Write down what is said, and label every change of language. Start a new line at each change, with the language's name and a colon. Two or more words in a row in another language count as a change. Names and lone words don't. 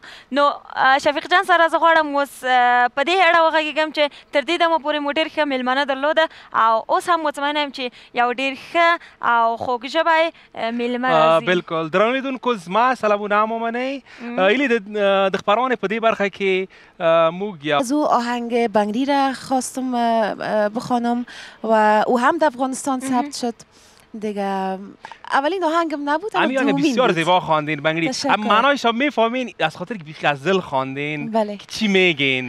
Pashto: نو شفیق جان سره زه غواړم اوس په دې اړه وغږېږم چې تر دې دمه پورې مو ډېر ښه میلمانه درلوده او اوس هم مطمئنه یم چې یو ډېر ښه او خوږ ژبی میلمه راځي. بالکل درنو لیدونکو زما سلامونه هم ومنئ. هیلې د خپرونې په دې برخه کې موږ
Persian: از او آهنگ بنگری را خواستم بخوانم و او هم در افغانستان ثبت شد دیگه. اولین آهنگم نبود اما دومین بود. بسیار زیبا خواندین بنگری. معنایش هم میفهمین از خاطر که غزل خواندین. بله. چی میگین؟